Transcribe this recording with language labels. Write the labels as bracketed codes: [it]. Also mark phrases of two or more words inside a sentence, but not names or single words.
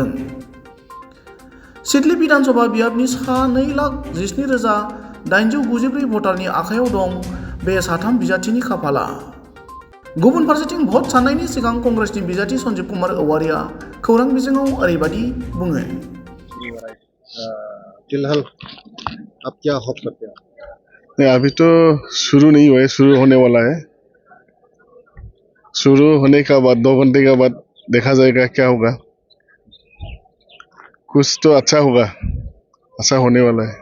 [brx] सिडली विधानसभा बियाबनि सा 2,17,894 भटारनि आखायाव दं बे साथाम बिजाथिनि खाफाला। गुबुन फारसेथिं भट साननायनि सिगां कंग्रेसनि बिजाथि सन्जीब कुमार औवारीआ खौरां बिजोङाव ओरैबादि बुङो। [hi] फिलहाल आप क्या होप करते हैं? अभी तो शुरू नहीं हुआ है, शुरू होने वाला है। शुरू होने का बाद 2 घंटे के बाद देखा जाएगा क्या होगा। कुछ तो अच्छा होगा, अच्छा होने वाला है।